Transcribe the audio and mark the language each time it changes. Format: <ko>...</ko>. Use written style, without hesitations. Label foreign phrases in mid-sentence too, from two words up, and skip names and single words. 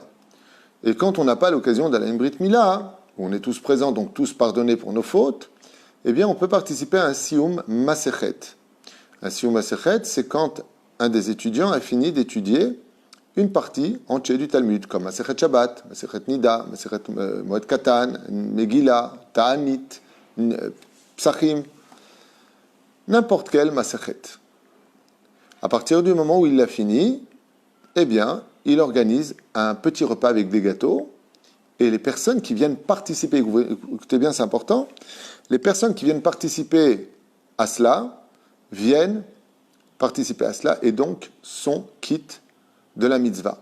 <fr>Et quand on n'a pas l'occasion d'aller à une</fr> <he>ברית מילה,</he> <fr>où on est tous présents, donc tous pardonnés pour nos fautes, eh bien on peut participer à un</fr> <he>סיום מסכת.</he> <fr>Un</fr> <he>סיום מסכת,</he> <fr>c'est quand un des étudiants a fini d'étudier une partie entière du Talmud, comme Masechet Shabbat, Masechet Nida, Masechet Moed Katan, Megillah, Ta'anit, Psachim, n'importe quel Masechet. À partir du moment où il l'a fini, eh bien, il organise un petit repas avec des gâteaux, et les personnes qui viennent participer, écoutez bien, c'est important, les personnes qui viennent participer à cela, viennent participer à cela, et donc sont quittes de la mitzvah.</fr>